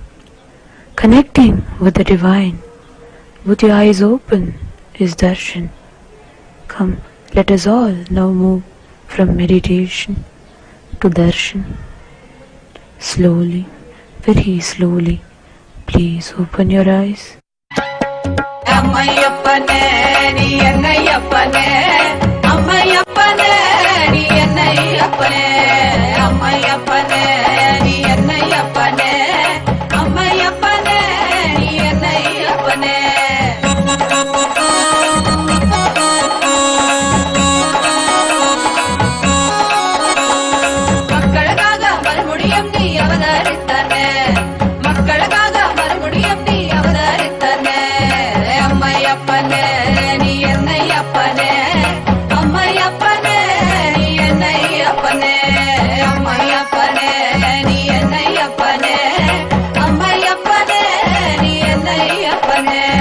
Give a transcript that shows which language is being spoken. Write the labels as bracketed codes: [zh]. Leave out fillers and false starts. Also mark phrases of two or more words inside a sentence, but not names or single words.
[en] Connecting with the divine with your eyes open is darshan. Come, let us all now move from meditation to darshan. Slowly, very slowly, please open your eyes. [ta] அம்மையப்பனே நீ என்னையப்பனே, அம்மையப்பனே நீ என்னையப்பனே, அம்மையப்பனே நீ என்னையப்பனே, அம்மையப்பனே நீ என்னையப்பனே. மக்களுக்காக மறுபடியும் நீ அவதரித்தானே, மக்களுக்காக மறுபடியும் நீ அவதரித்தானே. அம்மையப்பனே நீ என்னையப்பனே, அம்மையப்பனே நீ என்னையப்பனே, அம்மையப்பனே நீ என்னையப்பனே, அம்மையப்பனே நீ என்னையப்பனே.